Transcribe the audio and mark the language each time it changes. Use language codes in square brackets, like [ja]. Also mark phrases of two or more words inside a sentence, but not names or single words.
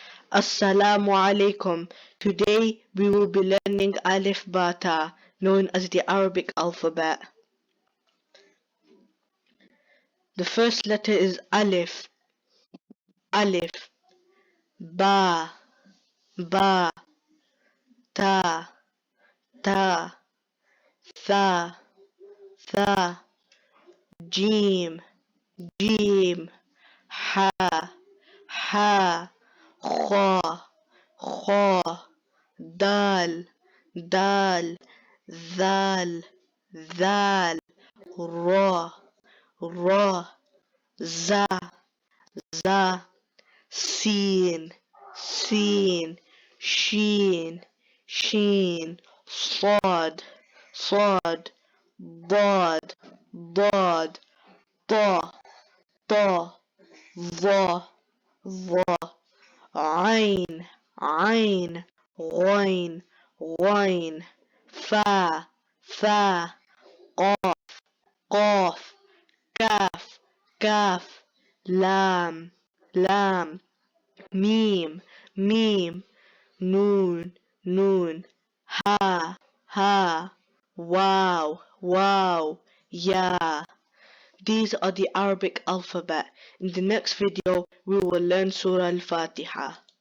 [en] Assalamu alaikum. Today we will be learning Alif Ba Ta, known as the Arabic alphabet. The first letter is Alif. Alif. Ba. Ba. Ta. Ta. Tha. Tha. Jim. Jim. Ha. Ha. Kha. Kha. Dal. Dal. Dhal. Dhal. Ra. Ra. Za. Za. Sin. Sin. Sheen. Sheen. Sad. Sad. Dad. Dad. Ta. Ta. Va. Va. Ain. Ain. Ghain. Ghain. Fa. Fa. Qaf. Qaf. Kaf. Kaf. Lam. Lam. Mim. Mim. Noon. Noon. Ha. Ha. Wow. Wow. Ya. These are the Arabic alphabet. In the next video, we will learn Surah Al-Fatiha.